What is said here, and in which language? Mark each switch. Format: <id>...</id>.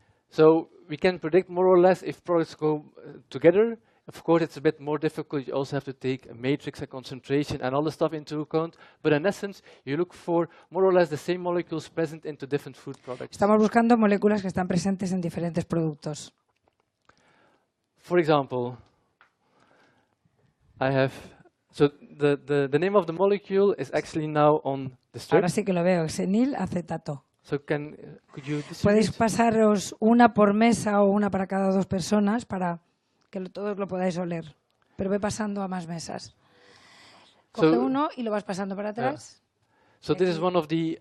<en>So we can predict more or less if products go together. Of course, it's a bit more difficult. You also have to take a matrix, a concentration, and all the stuff into account. But in essence, you look for more or less the same molecules present into different food products.</en> <es>Estamos buscando moléculas que están presentes en diferentes productos.</es> <en>For example, I have, so the name of the molecule is actually now on the strip.</en> <es>Ahora sí que lo veo, xenil acetato.</es> <en>So could you</en> <es>Podéis</es> <en>distribute?</en> <es>pasaros una por mesa o una para cada dos personas para que todos lo podáis oler. Pero ve pasando a más mesas. Coge</es> <en>So-</en> <es>uno y lo vas pasando para atrás.</es> <en>So this is one of the</en>